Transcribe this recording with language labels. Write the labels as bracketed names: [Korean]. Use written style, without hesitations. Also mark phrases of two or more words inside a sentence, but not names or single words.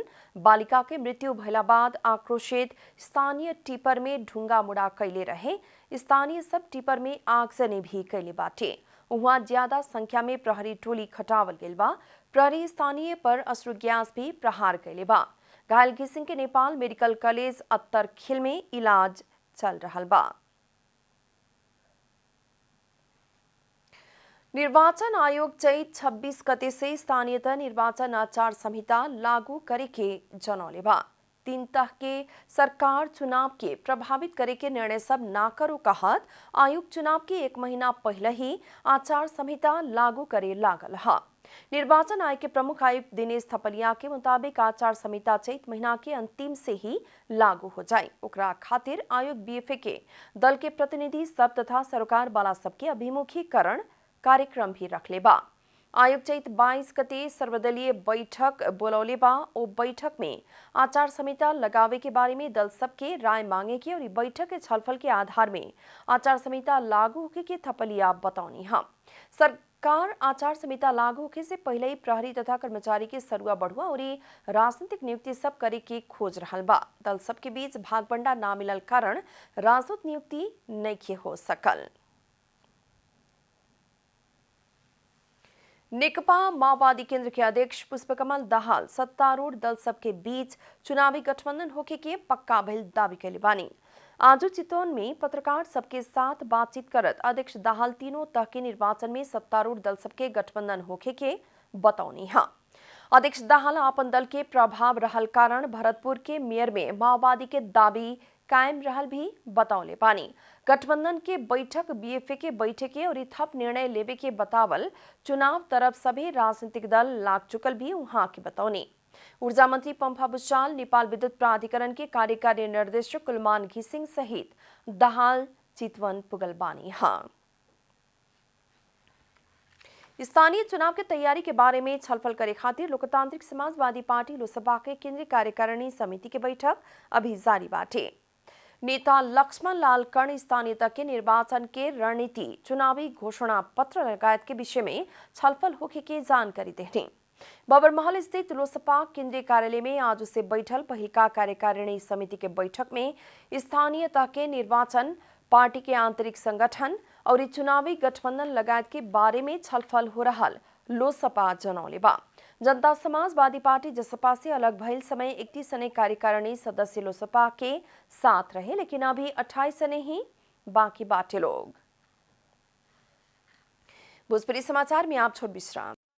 [Bhojpuri] बालिका के मृत्यु भइला बाद आक्रोशित स्थानीय टिपर में ढुंगा मुड़ा कैले रहे। स्थानीय सब टिपर में आगजनी भी कैले बाटे। वहां ज्यादा संख्या में प्रहरी टोली खटावल गेल बा। प्रहरी स्थानीय पर अश्रु गैस भी प्रहार कैले बा। घायल घिसिंग के नेपाल मेडिकल कॉलेज अत्तरखिल में इलाज चल रहा बा। निर्वाचन आयोग चैत 26 गते से स्थानीयतः निर्वाचन आचार संहिता लागू करे के जनौले बा। 3 तह के सरकार चुनाव के प्रभावित करे के निर्णय सब ना करो कहत आयोग चुनाव के 1 महीना पहले ही आचार संहिता लागू करे लागल है। निर्वाचन आयोग के प्रमुख आयुक्त दिनेश थपलिया के मुताबिक आचार संहिता चैत महीना के अंतिम से ही लागू हो जाए। ओकरा खातिर आयोग बीएफए के दल के प्रतिनिधि सब तथा सरकार वाला सबके अभिमुखीकरण कार्यक्रम भी रखले बा। आयोग चैत 22 गते सर्वदलीय बैठक बोलौले बा। ओ बैठक में आचार संहिता लगावे के बारे में दल सबके राय मांगे के और बैठक के छलफल के आधार में आचार संहिता लागू होके के थपलिया बतौनी है। सरकार आचार संहिता लागू होके से पहले ही प्रहरी तथा कर्मचारी के सरुआ बढ़ुआ और राजनीतिक नियुक्ति सब करे के खोज रहल बा। दल सबके बीच भागबंडा ना मिलल कारण राजदूत नियुक्ति नहीं हो सकल। नेकपा माओवादी केंद्र के अध्यक्ष पुष्पकमल दाहाल सत्तारूढ़ दल सबके बीच चुनावी गठबंधन होके के पक्का भइल दावी कैले बानी। आज चितौन में पत्रकार सबके साथ बातचीत करत अध्यक्ष दाहाल तीनों तह के निर्वाचन में सत्तारूढ़ दल सबके गठबंधन होके के बतौनी है। अध्यक्ष दाहाल अपन दल के प्रभाव रहल कारण भरतपुर के मेयर में माओवादी के दावी कायम रहल भी बतौले पानी। गठबंधन के बैठक बीएफए के बैठके और थप निर्णय लेवे के बतावल चुनाव तरफ सभी राजनीतिक दल लाग चुकल भी वहां के बतौनी। ऊर्जा मंत्री पंफा बुस्साल, नेपाल विद्युत प्राधिकरण के कार्यकारी निर्देशक कुलमान घिसिंग सहित दाहाल चितवन पुगल बानी। हाँ, स्थानीय चुनाव के तैयारी के बारे में छलफल करे खातिर लोकतांत्रिक समाजवादी पार्टी लोसपा के केंद्रीय कार्यकारिणी समिति की बैठक अभी जारी बाटे। नेता लक्ष्मण लाल कर्ण स्थानीयता के निर्वाचन के रणनीति, चुनावी घोषणा पत्र लगायत के विषय में छलफल होके के जानकारी देने बबरमहल स्थित लोसपा केंद्रीय कार्यालय में आज से बैठल पहिलका कार्यकारिणी समिति के बैठक में स्थानीयता के निर्वाचन, पार्टी के आंतरिक संगठन और चुनावी गठबंधन लगायत के बारे में छलफल हो रहा लोसपा जनौले बा। जनता समाजवादी पार्टी जसपा से अलग भइल समय 31 सने कार्यकारिणी सदस्य लोसपा के साथ रहे, लेकिन अभी 28 सने ही बाकी बाटे लोग। भोजपुरी समाचार में आप छोड़ विश्राम।